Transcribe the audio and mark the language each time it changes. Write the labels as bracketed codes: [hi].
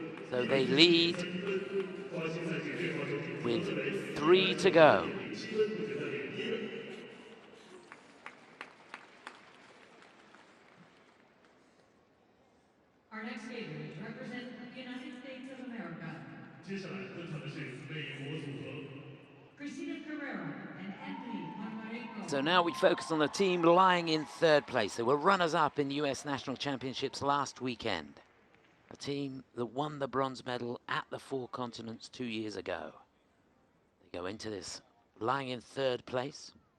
[en] So they lead with 3 to go. Our next skaters represent the United States of America. [zh] 接下来登场的是美国组合 [en] Christina Carreira and Anthony Ponomarenko. So now we focus on the team lying in third place. They were runners-up in US National Championships last weekend. A team that won the bronze medal at the Four Continents 2 years ago. They go into this lying in third place.